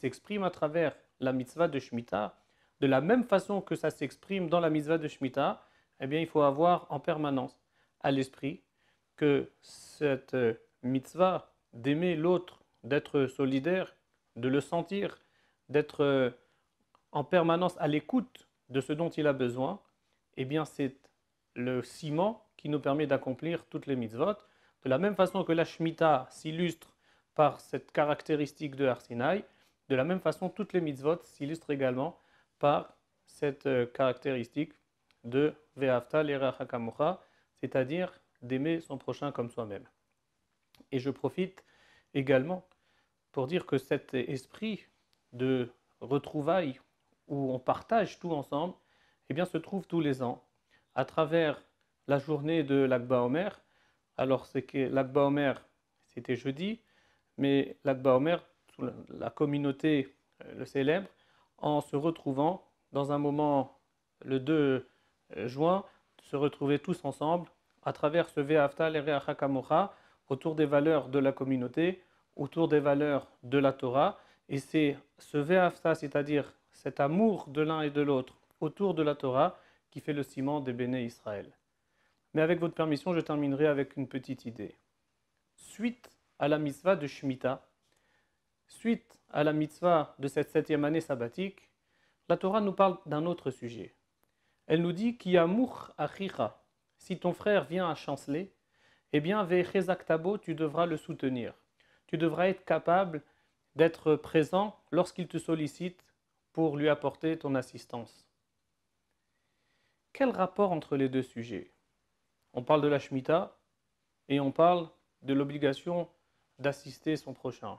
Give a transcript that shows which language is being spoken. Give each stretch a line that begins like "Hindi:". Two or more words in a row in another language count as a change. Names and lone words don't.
French: s'exprime à travers la mitzvah de Shemitah, de la même façon que ça s'exprime dans la mitzvah de Shemitah, eh bien il faut avoir en permanence à l'esprit que cette mitzvah d'aimer l'autre, d'être solidaire, de le sentir, d'être en permanence à l'écoute de ce dont il a besoin, eh bien c'est le ciment qui nous permet d'accomplir toutes les mitzvot. De la même façon que la Shemitah s'illustre par cette caractéristique de Har Sinaï, de la même façon toutes les mitzvot s'illustrent également par cette caractéristique de
Hebrew: ואהבת לרעך כמוך,
French: c'est-à-dire d'aimer son prochain comme soi-même. Et je profite également pour dire que cet esprit de retrouvailles où on partage tout ensemble, eh bien, se trouve tous les ans à travers la journée de l'Akba Omer. Alors, c'est que l'Akba Omer, c'était jeudi, mais l'Akba Omer, la communauté le célèbre en se retrouvant dans un moment, le 2 juin, se retrouver tous ensemble à travers ce
Hebrew: ואהבת לרעך כמוך,
French: autour des valeurs de la communauté, autour des valeurs de la Torah. Et c'est ce Ve'ahavta, c'est-à-dire cet amour de l'un et de l'autre autour de la Torah, qui fait le ciment des Béné Israël. Mais avec votre permission, je terminerai avec une petite idée. Suite à la mitzvah de Shemitah, suite à la mitzvah de cette 7e année sabbatique, la Torah nous parle d'un autre sujet. Elle nous dit
Hebrew: כי ימוך אחיך,
French: si ton frère vient à chanceler, eh bien,
Hebrew: והחזקת בו,
French: tu devras le soutenir. Tu devras être capable d'être présent lorsqu'il te sollicite pour lui apporter ton assistance. Quel rapport entre les deux sujets? On parle de la Shemitah et on parle de l'obligation d'assister son prochain.